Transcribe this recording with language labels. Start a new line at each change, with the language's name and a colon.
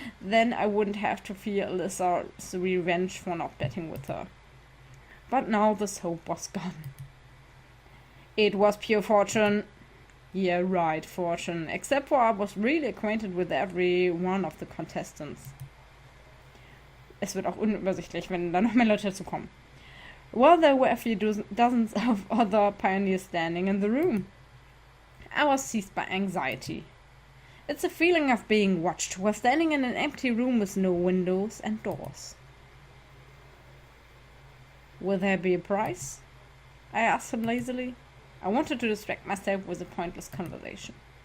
English: Then I wouldn't have to fear Alisa's revenge for not betting with her. But now this hope was gone. It was pure fortune. Yeah, right, fortune. Except for I was really acquainted with every one of the contestants.
German: Es wird auch unübersichtlich, wenn da noch mehr Leute dazu kommen.
English: Well, there were a few dozens of other pioneers standing in the room. I was seized by anxiety. It's a feeling of being watched while standing in an empty room with no windows and doors. Will there be a prize? I asked him lazily. I wanted to distract myself with a pointless conversation.